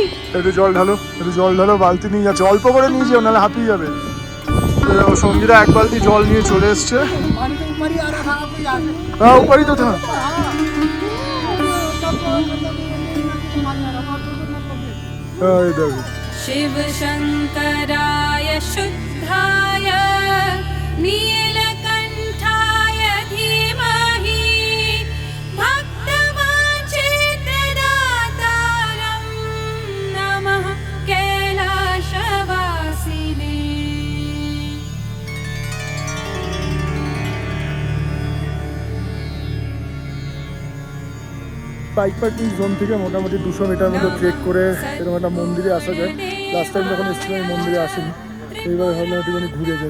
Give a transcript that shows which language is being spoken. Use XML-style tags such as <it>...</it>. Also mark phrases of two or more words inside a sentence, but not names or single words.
<bn>একটু জল ঢালো, একটু জল ঢালো। বালতি নিয়ে যাচ্ছে, অল্প করে নিয়ে যেও, নাহলে হাঁপিয়ে যাবে। সঙ্গীরা এক বালতি জল নিয়ে চলে এসছে। হ্যাঁ উপরই তো থাক। এই দেখো,</bn> <sa>शिव शङ्कराय शुद्धाय नीलकण्ठाय धीमहि भक्तवाञ्छितदातारं नमः कैलासवासिने।</sa> <en>bike parking zone</en> <bn>থেকে মোটামুটি 200 মিটার মতো ট্রেক করে এরকম একটা মন্দিরে আসা যায়।</bn> <en>last time</en> <bn>যখন এসেছিলাম এই মন্দিরে আসিনি, এইবার ভাবলাম একটুখানি ঘুরে যাই।</bn>